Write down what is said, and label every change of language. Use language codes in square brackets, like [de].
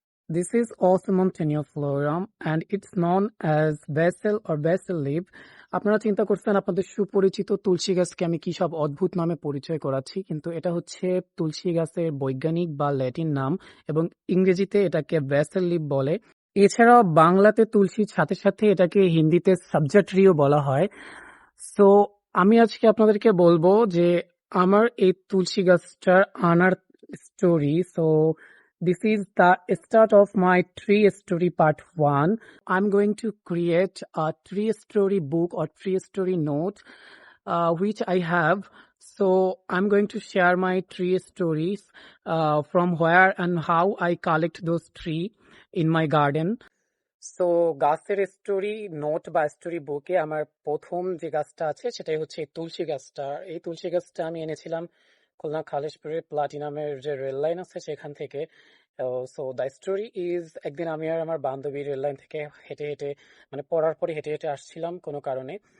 [en] This is Osman tenuiflorum and it's known as basil or basil leaf. [bn] আপনারা চিন্তা করছেন আপনাদের সুপরিচিত তুলসী গাছকে আমি কি সব অদ্ভুত নামে পরিচয় করাচ্ছি, কিন্তু এটা হচ্ছে তুলসী গাছের বৈজ্ঞানিক বা ল্যাটিন নাম এবং ইংরেজিতে এটাকে ব্যাসেল লিফ বলে। এছাড়াও বাংলাতে তুলসীর সাথে সাথে এটাকে হিন্দিতে সবজা ট্রিও বলা হয়। সো আমি আজকে আপনাদেরকে বলবো যে আমার এই তুলসী গাছটার আনার story. [en] So this is the start of my tree story part 1. I'm going to create a tree story book or tree story note which I have. So I'm going to share my tree stories from where and how I collect those tree in my garden. [bn] So গাছের story note বা story বুকে আমার প্রথম যে গাছটা আছে সেটাই হচ্ছে এই তুলসী গাছটা। এই তুলসী গাছটা আমি এনেছিলাম খুলনা খালিশপুরের প্লাটিনামের যে রেল লাইন আছে সেখান থেকে। [en] so the story is, [bn] একদিন আমি আর আমার বান্ধবী রেল লাইন থেকে হেঁটে হেঁটে মানে পড়ার পরে হেঁটে হেঁটে আসছিলাম কোনো কারণে।